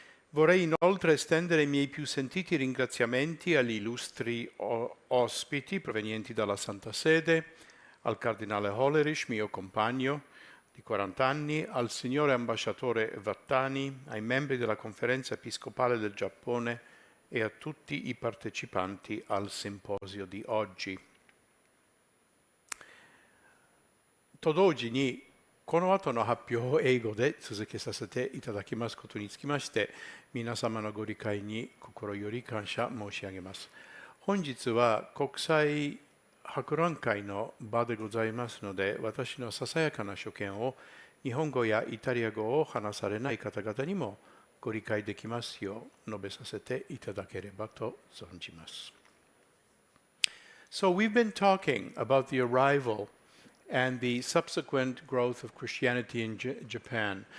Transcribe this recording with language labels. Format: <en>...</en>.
<it>Vorrei inoltre estendere i miei più sentiti ringraziamenti agli illustri ospiti provenienti dalla Santa Sede, al cardinale Hollerich, mio compagno di 40 anni, al signore ambasciatore Vattani, ai membri della Conferenza Episcopale del Giappone e a tutti i partecipanti al simposio di oggi.</it> <ja>と同時に、この後の発表を英語で続けさせていただきますことにつきまして、皆様のご理解に心より感謝申し上げます。本日は国際博覧会の場でございますので、私のささやかな所見を日本語やイタリア語を話されない方々にもご理解できますよう述べさせていただければと存じます。</ja> <en>So we've been talking about the arrival and the subsequent growth of Christianity in Japan.</en>